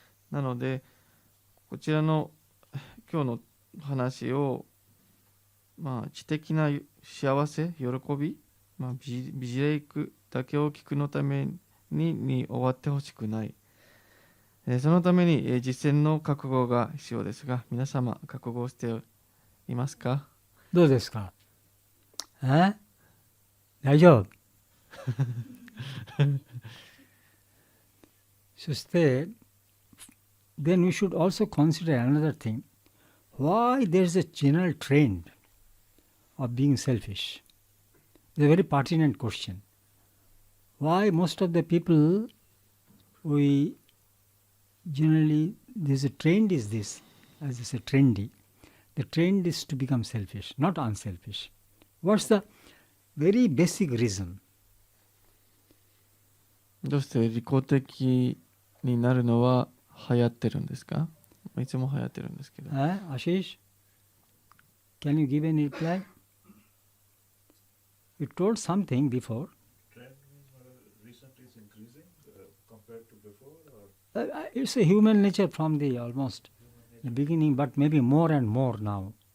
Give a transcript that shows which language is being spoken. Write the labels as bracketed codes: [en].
[ja] なのでこちらの今日の話を、知的な幸せ、喜び、美レイクだけを聞くのために終わってほしくない。そのために実践の覚悟が必要ですが、皆様覚悟していますか？どうですか？大丈夫そして [en] then we should also consider another thing. Why there is a general trend of being selfish? It's a very pertinent question. Why most of the people, we generally, there's a trend is this, as I say, trendy. The trend is to become selfish, not unselfish. What's the very basic reason? [ja] どうして利己的になるのは流行ってるんですか？いつも流行ってるんですけど。 [en] Ashish, can you give any reply? You told something before. Trend means recently is increasing compared to before, or It's a human nature from the almost the beginning, but maybe more and more now.